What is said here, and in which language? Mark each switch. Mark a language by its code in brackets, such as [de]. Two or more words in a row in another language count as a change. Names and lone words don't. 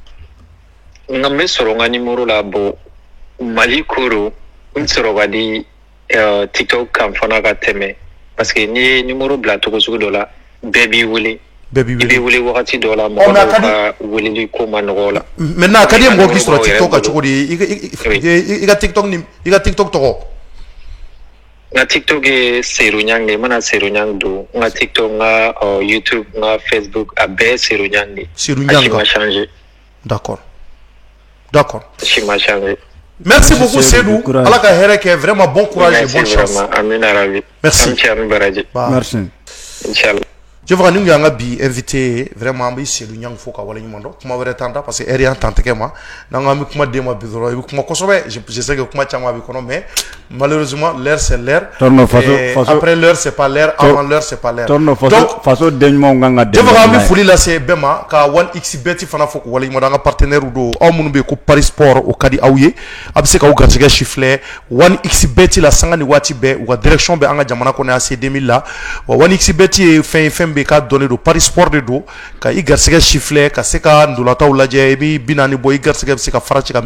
[bm] n bɛ sɔrɔ n ka numéro la bon mali ko don n sɔrɔ ka di tiktok kan fana ka tɛmɛ parce que n'i ye numéro bila cogo sugu dɔ la bɛɛ b'i wele i bɛ wele wagati dɔ la mɔgɔ dɔw ka weleli ko ma nɔgɔ o la maintenant a ka di ye mɔgɔ k'i sɔrɔ tiktok kan cogo di i ka tiktok tɔgɔ n ka tiktok ye Seydou Niang de n mana Seydou Niang don n ka tiktok n ka youtube n ka facebook a bɛɛ ye Seydou Niang de a si ma changer [fr] d'accord [bm] a si ma changer [fr] merci beaucoup Seydou [bm] ala ka hɛrɛ kɛ [fr] vraiment bon courage et bonne chance [ar] amina rabi [fr] merci [bm] ami baraji [fr] merci [ar] inchallah [fr] je vois que nous avons [bm] bi [fr] invité vraiment [bm] bi Seydou Niang fo ka wala ɲuman dɔn kuma wɛrɛ t'an da [fr] parce que [bm] heure y'an tan tɛgɛ ma n'an ko an bɛ kuma d'e ma bi dɔrɔn i bɛ kuma kosɛbɛ [fr] je sais que [bm] kuma caman bɛ kɔnɔ [fr] mais malheureusement l'heure c'est l'heure après l'heure c'est pas l'heure avant l'heure c'est pas l'heure donc [bm] faso den ɲumanw kan ka dɛmɛ [fr] je vois que [bm] an bɛ foli lase bɛɛ ma ka 1xBet fana fo ko wala ɲuman dɔn an ka partenaire don aw minnu bɛ yen ko Paris Sport o ka di aw ye a bɛ se k'aw garisɛgɛ chiffrer 1xBet la sanga ni waati bɛɛ u ka direction bɛ an ka jamana kɔnɔ yan AC 2000 la wa 1xBet ye fɛn bɛ k'a dɔnnen don Paris Sport de don ka i garisɛgɛ chiffrer ka se ka ndolataw lajɛ i bɛ 40 bɔ i garisɛgɛ bɛ se ka fara ci ka